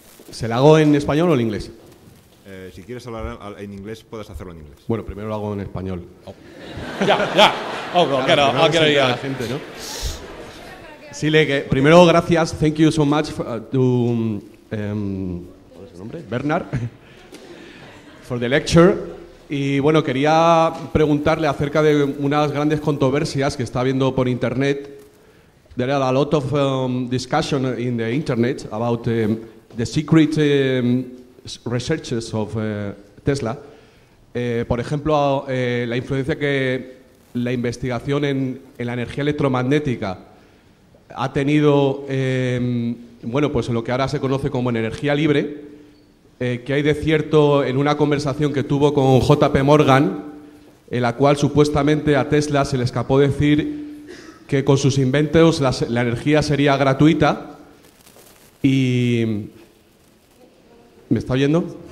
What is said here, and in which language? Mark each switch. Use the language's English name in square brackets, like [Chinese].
[Spanish] ¿Se la hago en español o en inglés? Si quieres hablar en inglés, puedes hacerlo en inglés. Bueno, primero lo hago en español. [English] Oh. Yeah. Oh, I'll get [Spanish] La gente, ¿no? Sí, primero, gracias. [English] Thank you so much to [Spanish] ¿cuál es su nombre? [English] Bernard for the lecture. [Spanish] Y bueno, quería preguntarle acerca de unas grandes controversias que está habiendo por internet. [English] There are a lot of discussion in the internet about the secret researches of Tesla. [Spanish] Por ejemplo, la influencia que la investigación en la energía electromagnética ha tenido, bueno, pues en lo que ahora se conoce como energía libre, que hay de cierto en una conversación que tuvo con JP Morgan, en la cual supuestamente a Tesla se le escapó decir que con sus inventos la energía sería gratuita. Y... ¿me está oyendo?